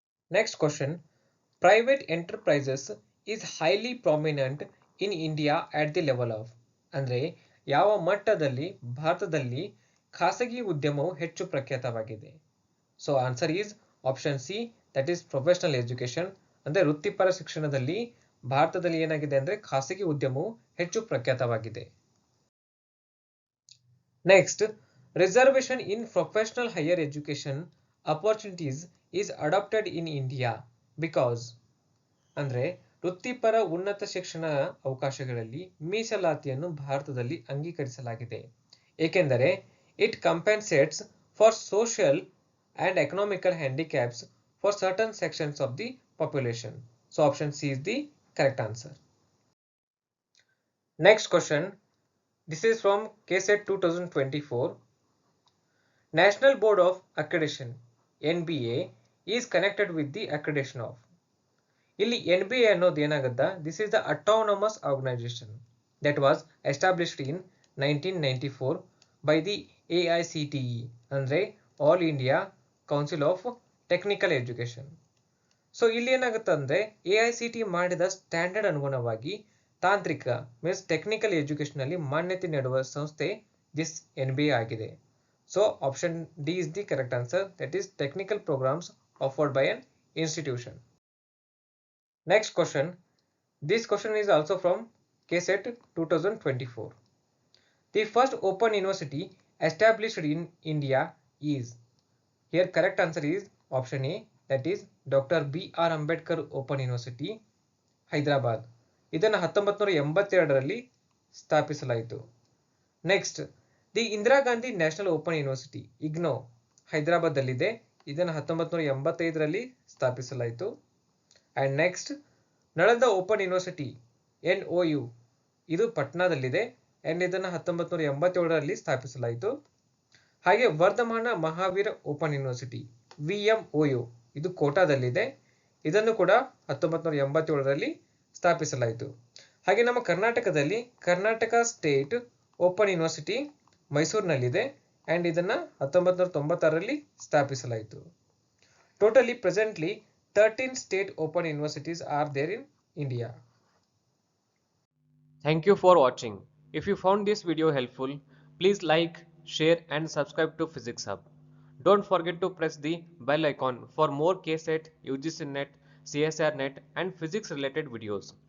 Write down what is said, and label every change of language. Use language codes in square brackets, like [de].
[en] Next question, private enterprises is highly prominent in India at the level of. [kn] ಅಂದ್ರೆ ಯಾವ ಮಟ್ಟದಲ್ಲಿ ಭಾರತದಲ್ಲಿ ಖಾಸಗಿ ಉದ್ಯಮವು ಹೆಚ್ಚು ಪ್ರಖ್ಯಾತವಾಗಿದೆ. [en] So answer is option C, that is professional education. [kn] ಅಂದ್ರೆ ವೃತ್ತಿಪರ ಶಿಕ್ಷಣದಲ್ಲಿ ಭಾರತದಲ್ಲಿ ಏನಾಗಿದೆ ಅಂದ್ರೆ ಖಾಸಗಿ ಉದ್ಯಮವು ಹೆಚ್ಚು ಪ್ರಖ್ಯಾತವಾಗಿದೆ. [en] Next, reservation in professional higher education opportunities is adapted in India because. [kn] ಅಂದ್ರೆ ವೃತ್ತಿಪರ ಉನ್ನತ ಶಿಕ್ಷಣ ಅವಕಾಶಗಳಲ್ಲಿ ಮೀಸಲಾತಿಯನ್ನು ಭಾರತದಲ್ಲಿ ಅಂಗೀಕರಿಸಲಾಗಿದೆ ಏಕೆಂದರೆ [en] It compensates for social and economical handicaps for certain sections of the population. So option C is the correct answer. Next question, this is from KSET 2024. National Board of Accreditation NBA is connected with the accreditation of. [kn] ಇಲ್ಲಿ NBA ಅನ್ನೋದು ಏನಾಗುತ್ತಾ, [en] this is the autonomous organization that was established in 1994 by the AICTE, ಅಂದ್ರೆ All India Council of Technical Education. [kn] So ಇಲ್ಲಿ ಏನಾಗುತ್ತೆ ಅಂದ್ರೆ AICTE ಮಾಡಿದ standard ಅನುಗುಣವಾಗಿ ತಾಂತ್ರಿಕ [en] means technical education [kn] ಅಲ್ಲಿ ಮಾನ್ಯತೆ ನೀಡುವ ಸಂಸ್ಥೆ [en] This NBA ಆಗಿದೆ. So option D is the correct answer, that is technical programs offered by an institution. Next question. This question is also from KSET 2024. The first open university established in India is. Here correct answer is option A, that is Dr. B.R. Ambedkar Open University, Hyderabad. [kn] ಇದನ್ನು 1982ರಲ್ಲಿ ಸ್ಥಾಪಿಸಲಾಯಿತು. Next, the Indira Gandhi national open university IGNOU ಹೈದರಾಬಾದಲ್ಲಿದೆ. ಇದನ್ನು 1985ರಲ್ಲಿ ಸ್ಥಾಪಿಸಲಾಯಿತು. [en] and next, [kn] Nalanda open university NOU ಇದು ಪಟ್ನಾದಲ್ಲಿದೆ and ಇದನ್ನು 1987ರಲ್ಲಿ ಸ್ಥಾಪಿಸಲಾಯಿತು. ಹಾಗೆ Vardhamana Mahavir open university VMOU ಇದು ಕೋಟಾದಲ್ಲಿದೆ. ಇದನ್ನು ಕೂಡ 1987ರಲ್ಲಿ ಸ್ಥಾಪಿಸಲಾಯಿತು. ಹಾಗೆ ನಮ್ಮ ಕರ್ನಾಟಕದಲ್ಲಿ Karnataka state open university ಮೈಸೂರಿನಲ್ಲಿದೆ and ಇದನ್ನು 1996ರಲ್ಲಿ ಸ್ಥಾಪಿಸಲಾಯಿತು. [en] Totally presently 13 state open universities are there in India. Thank you for watching. If you found this video helpful, please like, share and subscribe to Physics Hub. Don't forget to press the bell icon for more KSET, UGC NET, CSR NET and physics related videos.